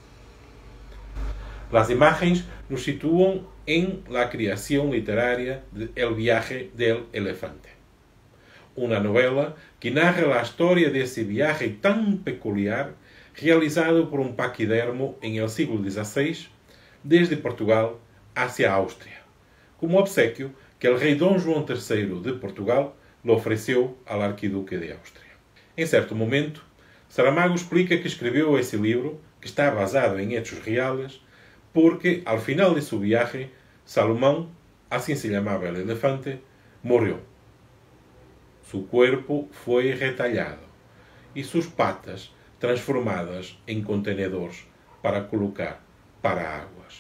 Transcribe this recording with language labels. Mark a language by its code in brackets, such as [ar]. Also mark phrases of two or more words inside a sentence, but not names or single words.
[es] Las imágenes nos sitúan en la creación literaria de El viaje del elefante, una novela que narra la historia de ese viaje tan peculiar realizado por un paquidermo en el siglo XVI desde Portugal hacia Austria, como obsequio que el rei Dom João III de Portugal le ofreceu al arquiduque de Austria. [pt] Em certo momento, Saramago explica que escreveu esse livro, [es] que está basado en hechos reales, porque al final de su viaje, Salomón, así se llamaba el elefante, murió. Su cuerpo fue retallado y sus patas transformadas en contenedores para colocar paraguas.